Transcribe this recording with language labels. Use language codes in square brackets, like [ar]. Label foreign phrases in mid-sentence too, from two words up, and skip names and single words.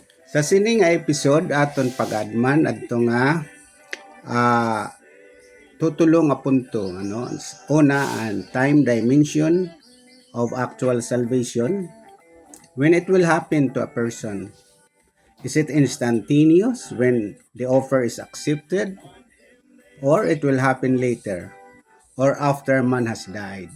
[hil] Sa sini nga episode aton pag-adman adto nga tutulong nga punto ano. Una, ang [en] time dimension of actual salvation. When it will happen to a person, is it instantaneous when the offer is accepted, or it will happen later or after man has died?